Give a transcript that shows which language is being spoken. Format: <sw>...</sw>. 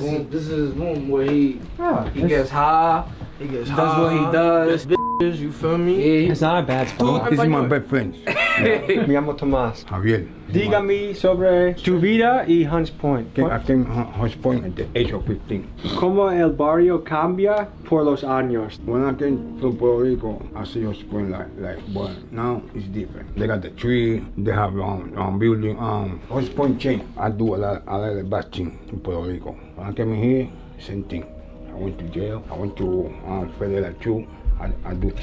<en>This is his room where he gets high. He does what he does. Bitches, you feel me? Yeah, It's not a bad spot. This is my best friend.</en> <es>Me llamo Tomás. Javier. Dígame sobre tu vida y Hunts Point.</es> <en>I came Hunts Point at the age of 15.</en> <es>¿Cómo el barrio cambia por los años?</es> <en>When I came to Puerto Rico, I see Hunts Point like, but now it's different. They got the tree, they have building. Hunts Point changed. I do a lot of bad things in Puerto Rico. When I came here, same thing. I went to jail. I went to federal too. I do time.</en>